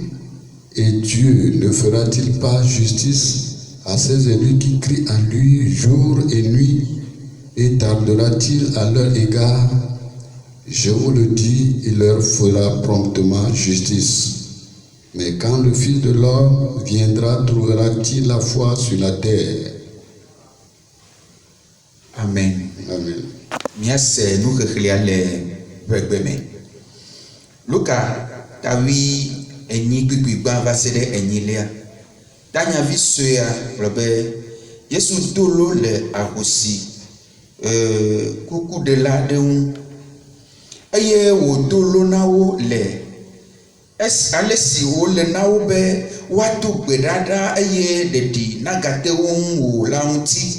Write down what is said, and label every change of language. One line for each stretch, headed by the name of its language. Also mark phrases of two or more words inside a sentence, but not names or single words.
French: Et Dieu ne fera-t-il pas justice à ses élus qui crient à lui jour et nuit? Et tardera-t-il à leur égard? Je vous le dis, il leur fera promptement justice. Mais quand le Fils de l'homme viendra, trouvera-t-il la foi sur la terre? Amen. Amen.
Ewe: Miase nuxexlẽa le ƒe gbe me. Luka tawi enyi kpikpi gbã va se ɖe enyilia. Tanyavi suea gblɔ be Yesu do lo le ahosi kukuɖela aɖe ŋu eye wòdo lo na wo le ale si wole na wo be woado gbeɖaɖa eye ɖeɖi nagate wo ŋu o la ŋuti.